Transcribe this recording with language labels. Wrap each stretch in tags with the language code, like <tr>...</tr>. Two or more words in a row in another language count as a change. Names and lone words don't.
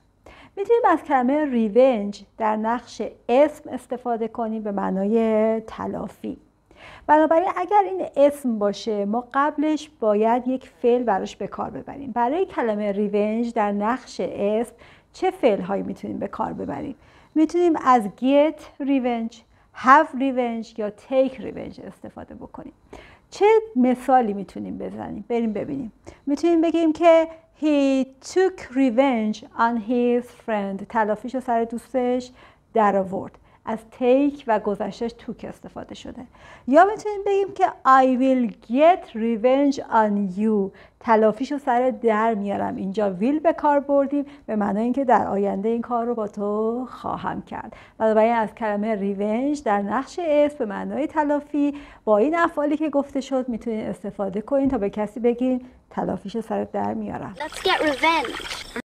<fa>میتونیم از کلمه ریونج در نقش اسم استفاده کنیم به معنای تلافی. بنابراین اگر این اسم باشه ما قبلش باید یک فعل براش به کار ببریم. برای کلمه ریونج در نقش اسم چه فعل هایی میتونیم به کار ببریم؟ میتونیم از</fa> <en>get revenge، have revenge</en> <fa>یا</fa> <en>take revenge</en> <fa>استفاده بکنیم. چه مثالی میتونیم بزنیم؟ بریم ببینیم. میتونیم بگیم که</fa> <en>he took revenge on his friend.</en> <fa>تلافیشو سر دوستش در آورد. از take و گذشتهش took استفاده شده. یا میتونیم بگیم که</fa> <en>I will get revenge on you.</en> <fa>تلافیشو سر در میارم. اینجا will به کار بردیم به معنای اینکه در آینده این کار رو با تو خواهم کرد. بنابراین از کلمه revenge در نقش اسم به معنای تلافی با این افعالی که گفته شد میتونید استفاده کنین تا به کسی بگین تلافیشو سر در میارم.</fa> <en>Let's get revenge.</en>